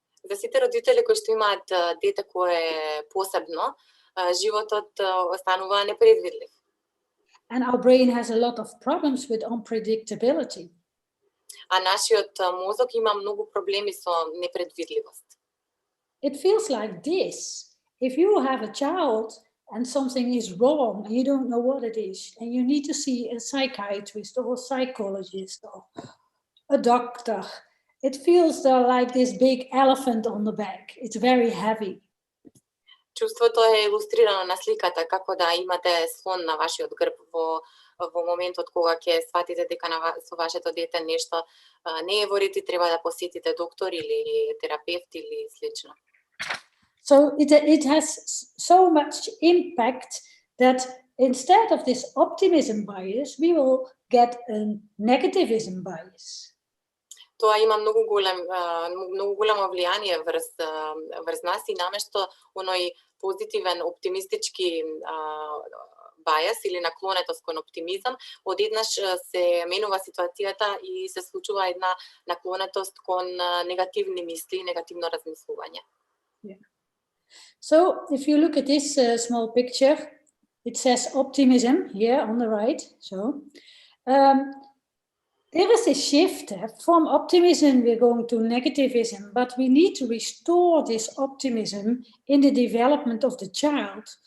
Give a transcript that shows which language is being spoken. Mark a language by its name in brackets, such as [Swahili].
[Macedonian] За сите родители кои што имаат дете кое е посебно, животот останува непредвидлив. [English] And our brain has a lot of problems with unpredictability. [Macedonian] А нашиот мозок има многу проблеми со непредвидливост. [English] It feels like this. If you have a child and something is wrong and you don't know what it is, and you need to see a psychiatrist or a psychologist or a doctor, it feels like this big elephant on the back. It's very heavy. [Macedonian] Чувството е илустрирано на сликата, како да имате слон на вашиот грб во моментот кога ќе сватите дека со вашето дете нешто не е во ред и треба да посетите доктор или терапевт или слично. [English] So it has so much impact that instead of this optimism bias, we will get a negativism bias. [Macedonian] Тоа има многу голямо влијание врз нас и наместо оној позитивен, оптимистички бајас или наклонетост кон оптимизам, одеднаш се менува ситуацијата и се случува една наклонетост кон негативни мисли, негативно размислување. [English] Yeah. So if you look at this small picture, it says optimism here on the right. So There is a shift from optimism, we're going to negativism, but we need to restore this optimism in the development of the child.